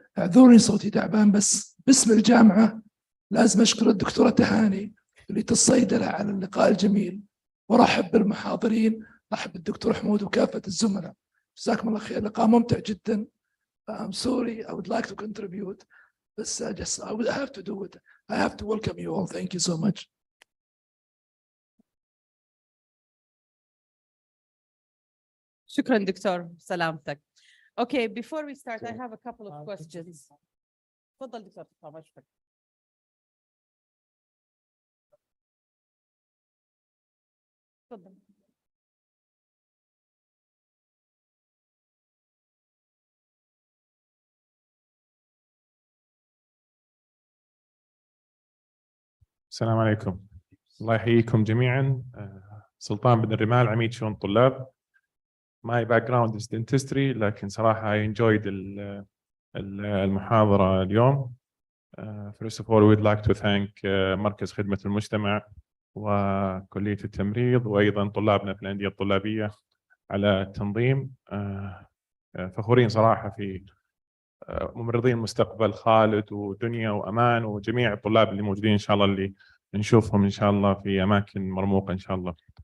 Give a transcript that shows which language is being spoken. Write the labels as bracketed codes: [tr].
[ar] اعذروني صوتي تعبان، بس باسم الجامعة لازم أشكر الدكتورة تهاني كلية الصيدلة على اللقاء الجميل، ورحب بالمحاضرين، رحب بالدكتور حمود وكافة الزملاء. جزاكم الله خير، لقاء ممتع جدا. [en] I'm sorry, I would like to contribute, but I would have to do it. I have to welcome you all. Thank you so much. [ar] Shukran, Dr. Salamtak. [en] Okay, before we start, I have a couple of questions. [ar] تفضل دكتور. تفضل. السلام عليكم. الله يحييكم جميعا. سلطان بن الرمال، عميد شؤون طلاب. [en] My background is dentistry، [ar] لكن صراحة [en] I enjoyed [ar] المحاضرة اليوم. [en] First of all, we'd like to thank [ar] مركز خدمة المجتمع وكلية التمريض وأيضا طلابنا في الأندية الطلابية على التنظيم. فخورين صراحة في ممرضين المستقبل خالد ودنيا وأمان وجميع الطلاب اللي موجودين إن شاء الله اللي نشوفهم إن شاء الله في أماكن مرموقة إن شاء الله.